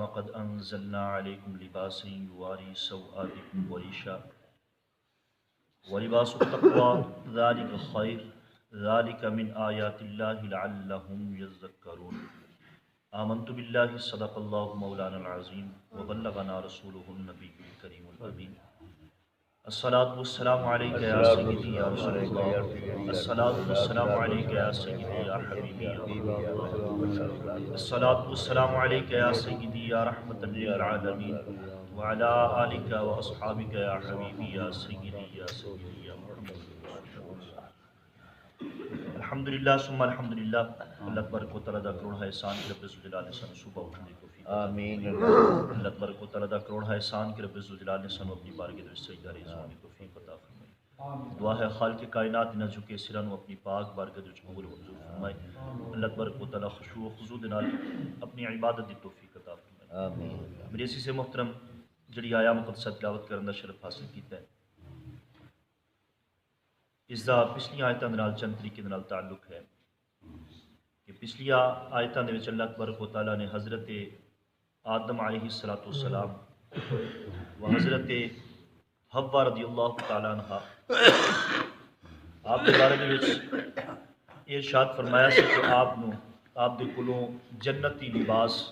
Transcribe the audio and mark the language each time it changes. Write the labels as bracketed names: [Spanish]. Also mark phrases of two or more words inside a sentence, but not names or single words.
[Arabic] قد أنزلنا عليكم لباسا يواري سوآتكم وريشا ولباس التقوى ذلك خير ذلك من آيات الله لعلهم يذكرون آمنت بالله صدق الله مولانا العظيم وبلغنا رسوله النبي الكريم الأمين الصلاة والسلام عليك يا سيدي يا رسول الله الصلاة والسلام عليك يا سيدي يا حبيبي يا الصلاة والسلام عليك يا سيدي يا رحمة للعالمين وعلى آلك وأصحابك يا حبيبي يا سيدي يا سيدي يا محمد الحمدللہ ثم الحمدللہ [Punjabi] اللہ تبارک و تعالیٰ دا کروڑ ہے احسان کہ رب ذوالجلال نے سانو صبح اٹھنے کی توفیق آمین اللہ تبارک و تعالیٰ دا کروڑ ہے احسان کہ رب ذوالجلال نے سانو اپنی بارگاہ دے وچ سجدہ ریز ہونے کی توفیق عطا فرمائے دعا ہے خالق کائنات نہ جھکے سراں نو اپنی پاک بارگاہ دے وچ قبول منظور فرمائے اللہ تبارک و تعالیٰ خشوع و خضوع دے نال اپنی عبادت دی توفیق عطا فرمائے آمین میرے عزیز محترم جڑی آیا مقدسہ تلاوت کرن دا شرف حاصل کیتا ہے اس دا پچھلی آیتاں دے نال چند طریقے دے نال تعلق ہے کہ پچھلی آیتاں دے وچ اللہ تبارک و تعالیٰ نے حضرت آدم [Arabic] علیہ السلام [Punjabi] و حضرت حوا [Arabic] رضی اللہ تعالیٰ عنہ [Urdu] آپ کے بارے میں ارشاد فرمایا [Punjabi] سی کہ آپ دے کولوں جنتی لباس